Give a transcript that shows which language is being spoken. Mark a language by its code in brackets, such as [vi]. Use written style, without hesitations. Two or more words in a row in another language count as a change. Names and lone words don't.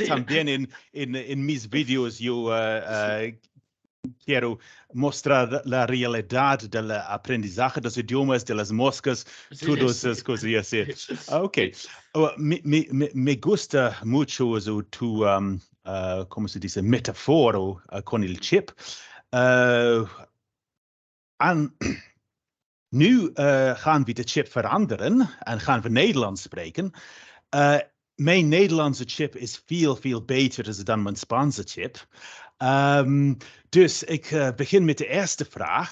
[es] También en mis videos yo quiero mostrar la realidad del aprendizaje de los idiomas, de las moscas, sí, todas sí. esas cosas así. Ok. Me gusta mucho tu, ¿cómo se dice? Metaforo con el chip. [nl] En nu gaan we de chip veranderen en gaan we Nederlands spreken. Mijn Nederlandse chip is veel beter dan mijn Spaanse chip. Dus ik begin met de eerste vraag.